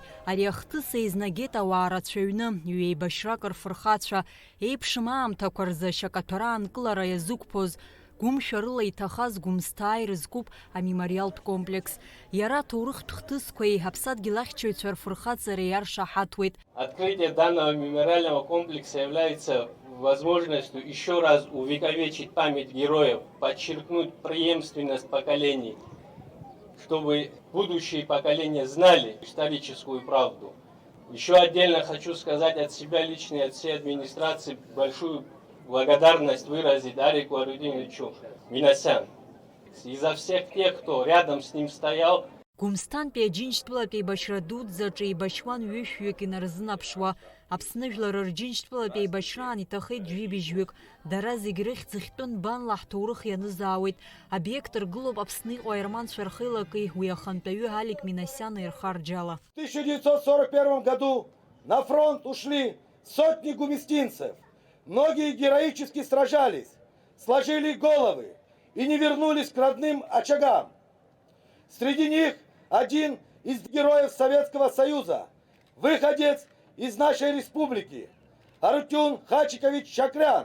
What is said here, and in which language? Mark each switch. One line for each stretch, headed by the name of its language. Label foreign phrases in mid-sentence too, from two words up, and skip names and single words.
Abkhazian: Ари ахҭыс еизнагеит ауаа рацәаҩны, ҩеибашьрак рфырхацәа, еиԥшым аамҭақәа рзы ашьакаҭәара аанкылара иазықәԥоз, гәымшәа рыла иҭахаз Гәымсҭаа ирызкуп амемориалтә комплекс. Иара аҭоурыхтә хҭысқәеи Аԥсадгьыл ахьчаҩцәа рфырхаҵареи иаршаҳаҭуеит.
Russian: Открытие данного мемориального комплекса является возможностью еще раз увековечить память героев, подчеркнуть преемственность поколений, чтобы будущие поколения знали историческую правду. Еще отдельно хочу сказать от себя лично и от всей администрации большую благодарность выразить Алику Арудиновичу Минасян. И за всех тех, кто рядом с ним стоял.
Abkhazian: Гәымсҭантәи аџьынџьтәылатәи еибашьра дуӡӡаҿы еибашьуан ҩышәҩык инарзынаԥшуа. Аԥсны жәлар рџьынџьтәылатәи еибашьраан иҭахеит жәибжьҩык. Дара зегь рыхьӡ хьтәын банла ҳҭоурых ианызаауеит. Объект ргылоуп Аԥсны иҟоу аерманцәа рхеилаки уи ахантәаҩы Алик Минасиан ирхарџьала.
Russian: В 1941 году на фронт ушли сотни гумистинцев. Многие героически сражались, сложили головы и не вернулись к родным очагам. Среди них один из героев Советского Союза, выходец из нашей республики, Арутюн Хачикович Чакрян.